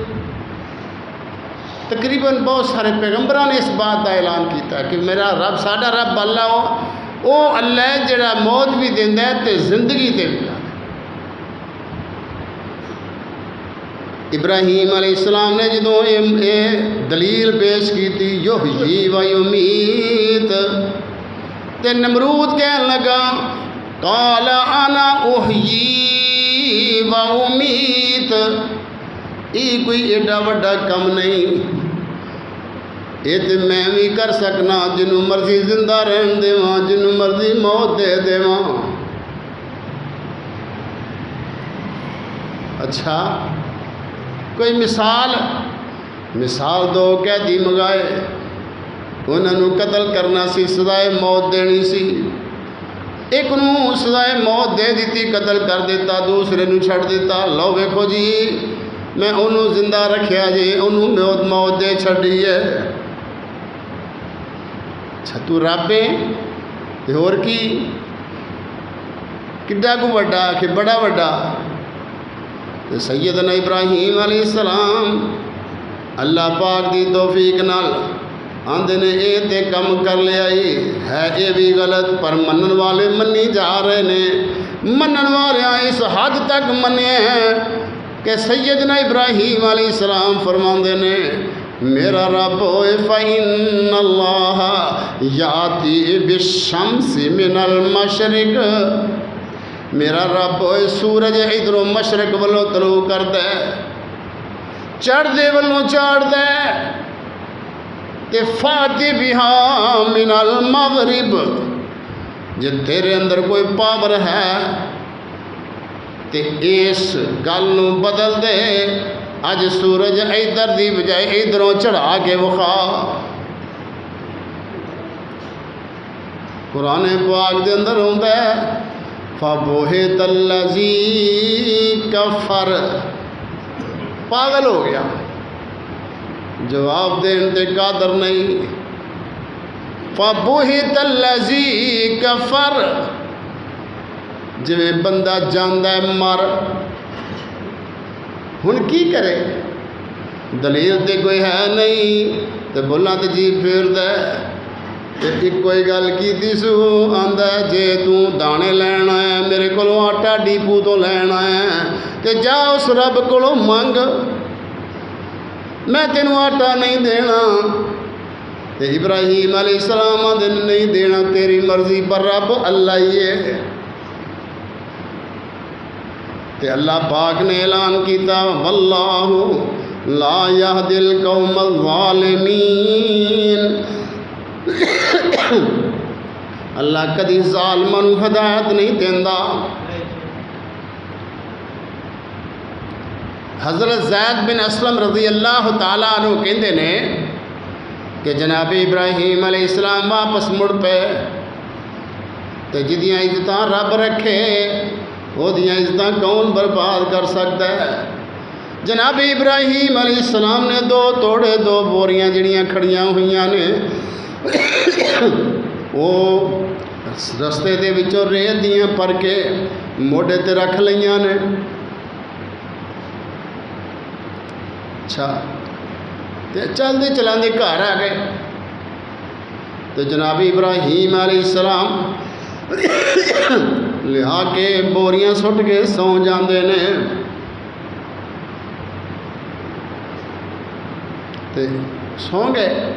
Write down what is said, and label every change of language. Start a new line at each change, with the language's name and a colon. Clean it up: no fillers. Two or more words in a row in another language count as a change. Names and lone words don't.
Punjabi: تقریباً بہت سارے پیغمبران نے اس بات کا اعلان کیتا کہ میرا رب، ساڈا رب اللہ وہ اللہ ہے جڑا موت بھی دیندا ہے تے زندگی تے بھی۔ ابراہیم علیہ السلام نے جدوں یہ دلیل پیش کی تھی
Arabic: یحیی و یمیت
Punjabi: تے نمرود کہن لگا
Arabic: قال انا احیی و امیت،
Punjabi: یہ کوئی ایڈا وڈا کم نہیں، یہ تو میں بھی کر سکنا، جنوں مرضی زندہ رہن دیواں، جنوں مرضی موت دے دیواں۔ اچھا کوئی مثال دو قیدی منگائے، انہوں نے قتل کرنا سی، سزائے موت دینی سی، ایک نوں سزائے موت دے دیتی، قتل کر دیتا، دوسرے نوں چھڑ دیتا، لو ویکھو جی میں انہوں زندہ رکھیا جی، انہوں موت دے چھڑی ہے۔ اچھا تو رب ہے تے ہور کی کڈا کو وڈا کہ بڑا وڈا۔ سیدنا ابراہیم علیہ السلام اللہ پاک دی توفیق نال آندے نے اے تے کم کر لیا ہے، اے بھی غلط، پر منن والے منی جا رہے نے، منن والے اس حد تک منے ہیں کہ سیدنا ابراہیم علیہ السلام فرماندے نے میرا رب ہوئے
Arabic: فَإِنَّ اللَّهَ يَأْتِي بِالشَّمْسِ مِنَ الْمَشْرِقِ،
Punjabi: میرا رب ہوئے سورج ادھروں مشرق والوں طلوع کر دے، چڑھ دے والوں چڑھ دے، تے
Arabic: فاتی بہا من المغرب،
Punjabi: جے تیرے اندر کوئی پاور ہے تے اس گل نو بدل دے، اج سورج ادھر دی بجائے ادھروں چڑھا کے وکھا۔ قرآن پاک دے اندر ہوندا ہے
Arabic: فَبُہِتَ الَّذِي كَفَرَ،
Punjabi: پاگل ہو گیا، جواب دین تے قادر نہیں۔
Arabic: فَبُہِتَ الَّذِي كَفَرَ،
Punjabi: جویں بندہ جاندہ ہے مر، ہن کی کرے، دلیل تے کوئی ہے نہیں، تے بولاں تے جی پھیر دے، ایک کوئی گل کیتی سو، آندا جے تو دانے لینا ہے میرے کولوں آٹا ڈیپو تو لینا ہے تے جا اس رب کولوں منگ، میں تینوں آٹا نہیں دینا۔ تے ابراہیم علیہ السلام آندے نہیں دینا تیری مرضی، پر رب اللہ ہی ہے۔ تے اللہ پاک نے اعلان کیتا
Arabic: واللہ لا یہدی القوم الظالمین،
Punjabi: اللہ کدی ظالماں نوں ہدایت نہیں دیندا۔ حضرت زید بن اسلم
Arabic: رضی اللہ تعالیٰ عنہ
Punjabi: کہندے نے کہ جناب ابراہیم علیہ السلام واپس مڑ پے تے جدیاں عزتاں رب رکھے وہ دیاں عزتاں کون برباد کر سکتا ہے۔ جناب ابراہیم علیہ السلام نے دو توڑے، دو بوریاں جڑیاں کھڑیاں ہوئیاں نے، وہ رستے دے وچوں ریت دیاں پر کے موڈے تے رکھ لئیاں نے۔ اچھا تے چلدے چلاندے گھر آ گئے تو جناب ابراہیم علیہ السلام لہا کے بوریاں سٹ کے سو جاندے نے، تے سو گئے۔